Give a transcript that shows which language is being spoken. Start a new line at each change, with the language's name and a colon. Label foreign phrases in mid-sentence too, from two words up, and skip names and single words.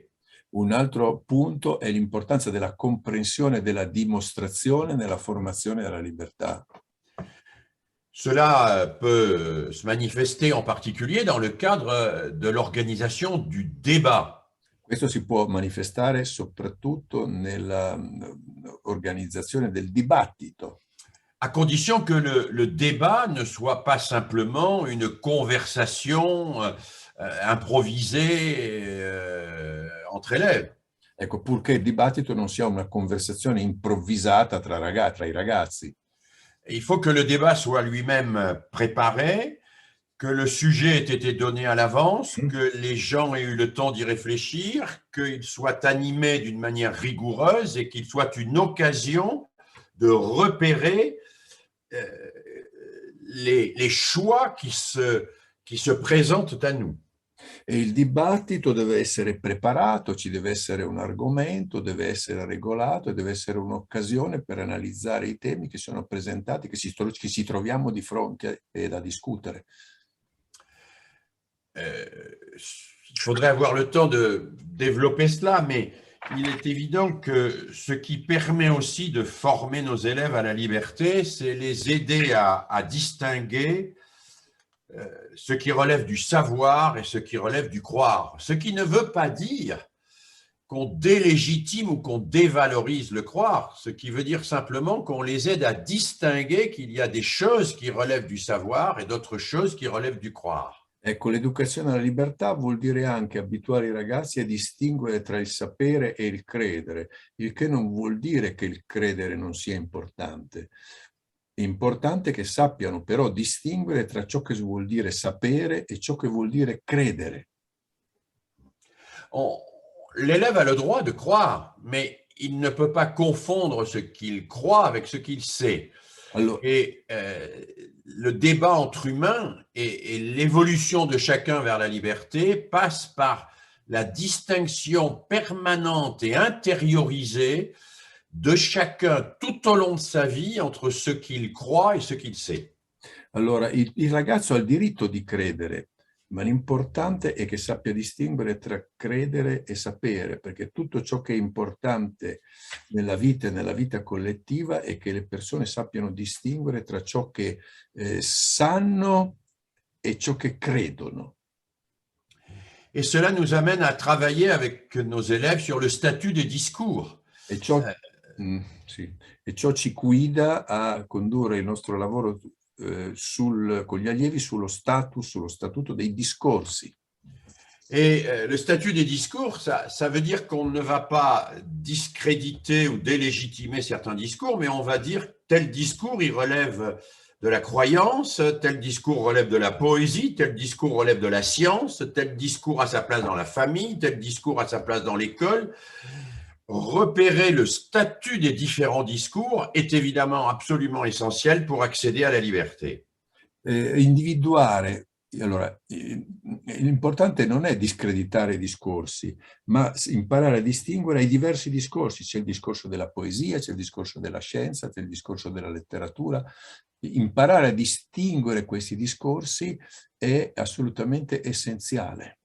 Italian: Un altro punto è l'importanza della comprensione e della dimostrazione nella formazione della libertà.
French: Cela peut se manifester en particulier dans le cadre de l'organisation du débat.
Italian: Questo si può manifestare soprattutto nell'organizzazione del dibattito.
French: À condition que le débat ne soit pas simplement une conversation improvisée entre élèves.
Italian: Ecco, purché il dibattito non sia una conversazione improvvisata tra i ragazzi.
French: Il faut que le débat soit lui-même préparé, que le sujet ait été donné à l'avance, que les gens aient eu le temps d'y réfléchir, qu'il soit animé d'une manière rigoureuse et qu'il soit une occasion de repérer les choix qui se présentent à nous.
Italian: E il dibattito deve essere preparato, ci deve essere un argomento, deve essere regolato e deve essere un'occasione per analizzare i temi che sono presentati, che ci troviamo di fronte e da discutere.
French: Il faudrait avoir le temps de développer cela, mais il est évident que ce qui permet aussi de former nos élèves à la liberté, c'est les aider à distinguer ce qui relève du savoir et ce qui relève du croire. Ce qui ne veut pas dire qu'on délégitime ou qu'on dévalorise le croire, ce qui veut dire simplement qu'on les aide à distinguer qu'il y a des choses qui relèvent du savoir et d'autres choses qui relèvent du croire.
Italian: Ecco, l'educazione alla libertà vuol dire anche abituare i ragazzi a distinguere tra il sapere e il credere, il che non vuol dire che il credere non sia importante. È importante che sappiano però distinguere tra ciò che vuol dire sapere e ciò che vuol dire credere.
French: L'élève a le droit de croire, mais il ne peut pas confondre ce qu'il croit avec ce qu'il sait. Allora, et le débat entre humains et l'évolution de chacun vers la liberté passe par la distinction permanente et intériorisée de chacun tout au long de sa vie entre ce qu'il croit et ce qu'il sait.
Italian: Allora, il ragazzo ha il diritto di credere, ma l'importante è che sappia distinguere tra credere e sapere, perché tutto ciò che è importante nella vita e nella vita collettiva è che le persone sappiano distinguere tra ciò che sanno e ciò che credono.
French: Et cela nous amène à travailler avec nos élèves sur le statut des discours.
Italian: E ciò ci guida a condurre il nostro lavoro con gli allievi sullo statuto dei discorsi.
French: Et le statut des discours, ça veut dire qu'on ne va pas discréditer ou délégitimer certains discours, mais on va dire tel discours, il relève de la croyance, tel discours relève de la poésie, tel discours relève de la science, tel discours a sa place dans la famille, tel discours a sa place dans l'école. Repérer le statut des différents discours est évidemment absolument essentiel pour accéder à la liberté.
Italian: Individuare, allora, l'importante non è discreditare i discorsi, ma imparare a distinguere i diversi discorsi. C'è il discorso della poesia, c'è il discorso della scienza, c'è il discorso della letteratura. Imparare a distinguere questi discorsi è assolutamente essenziale.